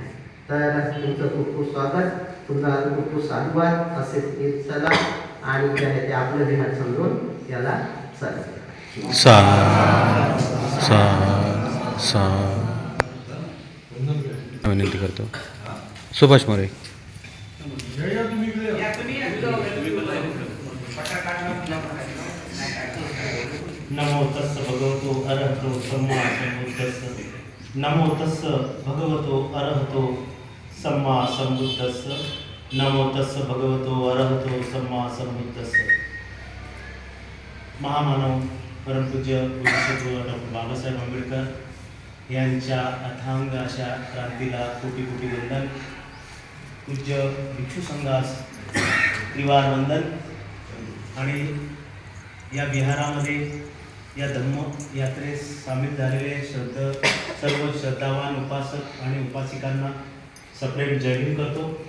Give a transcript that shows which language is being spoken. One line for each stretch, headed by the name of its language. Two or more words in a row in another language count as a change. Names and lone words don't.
Marathi: तर तुमचं खूप खूप स्वागत, तुमचा खूप खूप साधुवाद. असेच येत चला आणि जे आहे ते आपलं ध्यान समजून याला चला. विनंती करतो. सुभाष मोरे.
Pali: नमो तस्स भगवतो अरहतो सम्मा सम्बुद्धस्स. नमो तस्स भगवतो अरहतो सम्मा सम्बुद्धस्स. नमो तस्स भगवतो अरहतो सम्मा सम्बुद्धस्स.
Marathi: महामानव परमपूज्य पूज्यश्री डॉक्टर बाबासाहेब आंबेडकर यांच्या अथांग अशा क्रांतीला कोटी कोटी वंदन. पूज्य भिक्षू संघास त्रिवार वंदन. आणि या विहारामध्ये या धम्म यात्रेस सामील झालेले सर्व श्रद्धावान उपासक आणि उपासिकांना सप्रेम जय हिंद करतो.